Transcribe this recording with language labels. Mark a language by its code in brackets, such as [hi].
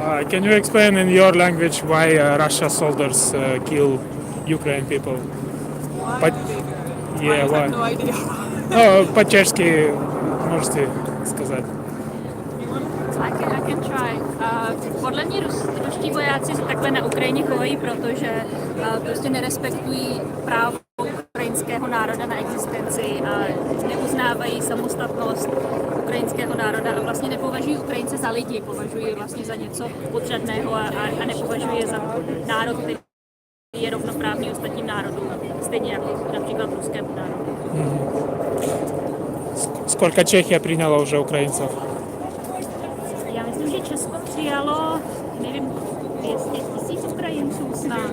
[en] Can you explain in your language why Russia soldiers kill Ukraine people? Yeah, why? No idea. [ru] Ну, по-чешски можете сказать. [en] I can try. [cs] Podle mě ruští vojáci se takhle na Ukrajině chovají, protože prostě nerespektují právo ukrajinského národa na existenci a neuznávají samostatnost ukrajinského národa a vlastně nepovažují Ukrajince za lidi, považují je vlastně za něco podřadného a nepovažují je za národ, který je rovnoprávný ostatním národům, stejně jako například ruskému národu. [ru] Сколько Чехия приняла уже украинцев? [cs] Já myslím, že Česko přijalo, nevím, 200 000 Ukrajinců snad.